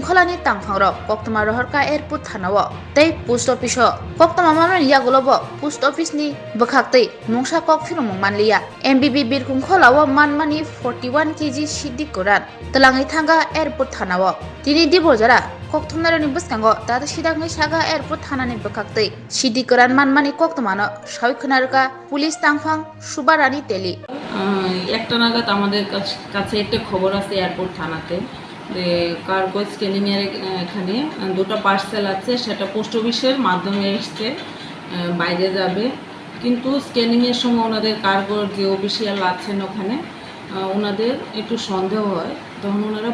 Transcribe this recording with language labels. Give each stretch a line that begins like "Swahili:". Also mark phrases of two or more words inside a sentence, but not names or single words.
Kok Borok: Kholani tangphangrok Koktoma rohorka Airport Thanawa tei Post Office o Koktoma manman yagulo bo Post Office ni bokhaktei mungsa kok phirmung manliya MBB Birkhum Kholawa manmani 41 kg Sidikuran telangi thanga Airport Thanawa tini dibojara kokthumnaroni buskango tada sidangai saga Airport Thanani bokhaktei Sidikuran manmani koktomano সাউখনারকা পুলিশ তাংফাং সুবারানি তেলি
Bangla: একটা নাগাদ আমাদের কাছে একটা খবর আছে এয়ারপোর্ট থানাতে যে কার্গো স্ক্যানিং এর এখানে দুটো পার্সেল আছে সেটা পোস্ট অফিসের মাধ্যমে এসছে বাইরে যাবে কিন্তু স্ক্যানিং এর সময় ওনাদের কার্গোর যে অফিশিয়াল আছেন ওখানে ওনাদের একটু সন্দেহ হয় তখন ওনারা